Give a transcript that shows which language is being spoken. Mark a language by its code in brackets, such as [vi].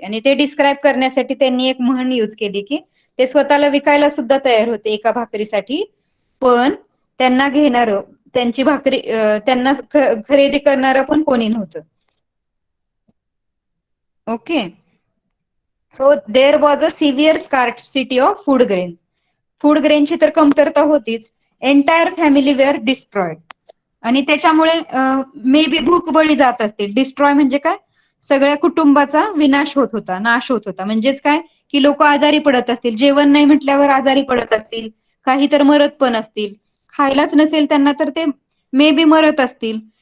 [mr] आणि ते डिस्क्राईब करण्यासाठी त्यांनी एक म्हण यूज केली की ते स्वतःला विकायला सुद्धा तयार होते एका भाकरीसाठी, पण त्यांना घेणार, त्यांची भाकरी त्यांना खरेदी करणारं पण कोणी नव्हतं. [en] Okay. So there was a severe scarcity of food grain. [mr] Food ग्रेनची तर कमतरता होतीच. [en] Entire family were destroyed. [mr] आणि त्याच्यामुळे मे बी भूकबळी जात असतील. डिस्ट्रॉय म्हणजे काय? सगळ्या कुटुंबाचा विनाश होत होता, नाश होत होता. म्हणजेच काय की लोक आजारी पडत असतील, जेवण नाही म्हटल्यावर आजारी पडत असतील, काही तर मरत पण असतील. खायलाच नसेल त्यांना तर ते मे बी मरत असतील.